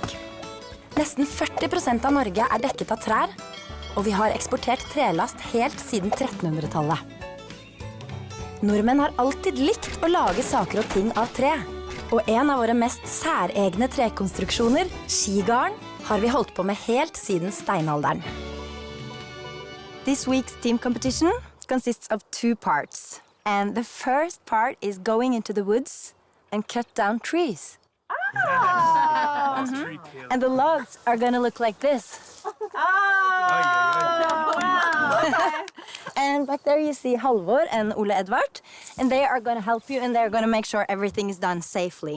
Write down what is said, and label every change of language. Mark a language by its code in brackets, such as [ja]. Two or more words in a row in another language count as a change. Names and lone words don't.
[no] Nesten 40% av Norge er dekket av trær, og vi har eksportert trelast helt siden 1300-tallet. Nordmenn har alltid likt å lage saker og ting av tre, og en av våre mest særegne trekonstruksjoner, skigarden, har vi holdt på med helt siden steinalderen. [en] This week's team competition consists of 2 parts. And the first part is going into the woods and cut down trees. And the logs are gonna look like this. And back there you see Halvor and Ole Edvard, and they are gonna help you and they're gonna make sure everything is done safely.